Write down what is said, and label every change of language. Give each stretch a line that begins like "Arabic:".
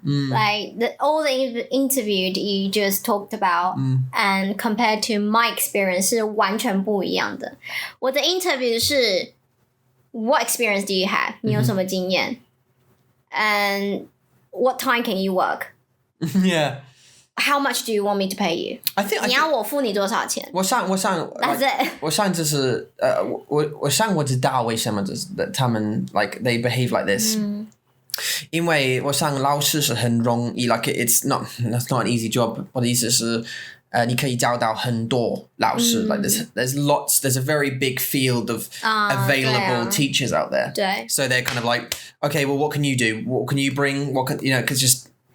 English: Like, all the interview you just talked about and compared to my experience
Chinese: 是完全不一样的. 我的 interview 是
English: what experience do you have?
Chinese: 你有什么经验?
English: And what time can you work? Yeah. How much do you want me to pay you?
Chinese: 你要我付你多少钱? 我想
English: That's it.
Chinese: 我想就是我想我知道为什么就是他们
English: like they behave like this.
Chinese: 因为我想老师是很容易 like
English: that's not an easy job.
Chinese: 我的意思是你可以找到很多老师
English: like there's a very big field of available teachers out there.
Chinese: 对.
English: So they're kind of like, okay, well, what can you do? What can you bring? What can, you know, because just...